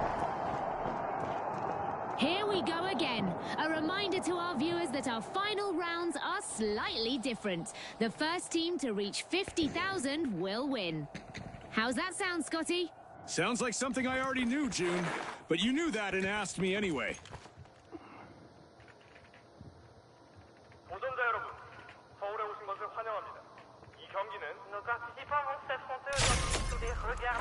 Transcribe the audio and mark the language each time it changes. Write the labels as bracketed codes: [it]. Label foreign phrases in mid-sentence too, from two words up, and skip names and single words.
[en] Here we go again. A reminder to our viewers that our final rounds are slightly different. The first team to reach 50,000 will win. How's that sound, Scotty? Sounds like something I already knew, June. But you knew that and asked me anyway. [ko] 도전자 여러분, 서울에 오신 것을 환영합니다. 이 경기는 [fr] nos participants vont s'affronter aujourd'hui sous des regards.